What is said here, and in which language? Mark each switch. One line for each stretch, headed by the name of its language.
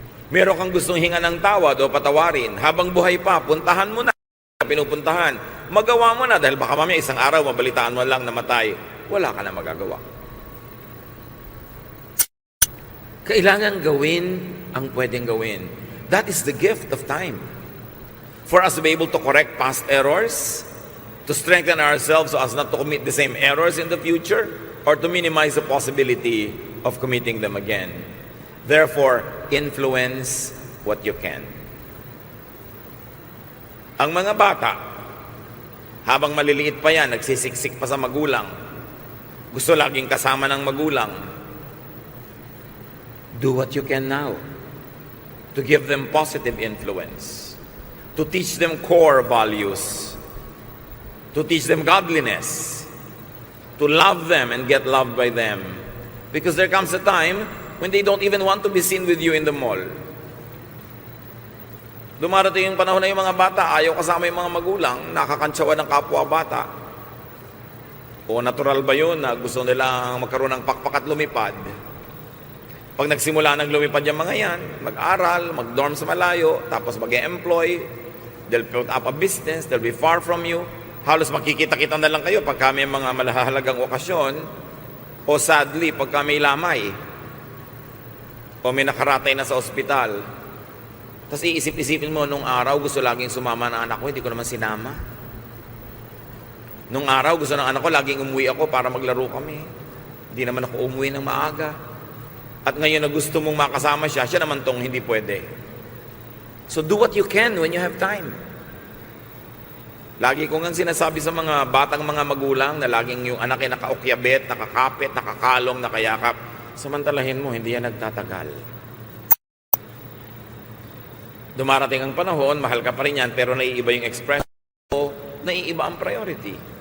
Filipino: Meron kang gustong hinga ng tawad o patawarin, habang buhay pa, puntahan mo na, pinupuntahan. Magawa mo na dahil baka mamaya isang araw mabalitaan mo lang namatay, wala ka na magagawa. Kailangan gawin ang pwedeng gawin.
English: That is the gift of time. For us to be able to correct past errors, to strengthen ourselves so as not to commit the same errors in the future, or to minimize the possibility of committing them again. Therefore, influence what you can.
Filipino: Ang mga bata, habang maliliit pa yan, nagsisiksik pa sa magulang, gusto laging kasama ng magulang,
English: do what you can now to give them positive influence, to teach them core values, to teach them godliness, to love them and get loved by them. Because there comes a time when they don't even want to be seen with you in the mall.
Filipino: Dumarating yung panahon na yung mga bata, ayaw kasama yung mga magulang, nakakantsawan ng kapwa bata. O natural ba yun na gusto nilang magkaroon ng pakpak at lumipad? Pag nagsimula ng lumipad yung mga yan, mag-aral, mag-dorm sa malayo, tapos mag-employ,
English: they'll put up a business, they'll be far from you.
Filipino: Halos makikita-kita na lang kayo pagka may mga malahalagang okasyon, o sadly, pagka may lamay, o may nakaratay na sa ospital. Tapos iisip-isipin mo, nung araw gusto laging sumama ng anak ko, hindi ko naman sinama. Nung araw gusto ng anak ko, laging umuwi ako para maglaro kami. Hindi naman ako umuwi ng maaga. At ngayon na gusto mong makasama siya, siya naman tong hindi pwede.
English: So do what you can when you have time.
Filipino: Lagi ko nga sinasabi sa mga batang mga magulang na laging yung anak ay nakaukyabet, nakakapit, nakakalong, nakayakap. Samantalahin mo, hindi yan nagtatagal. Dumarating ang panahon, mahal ka pa rin yan, pero naiiba yung expression o naiiba ang priority.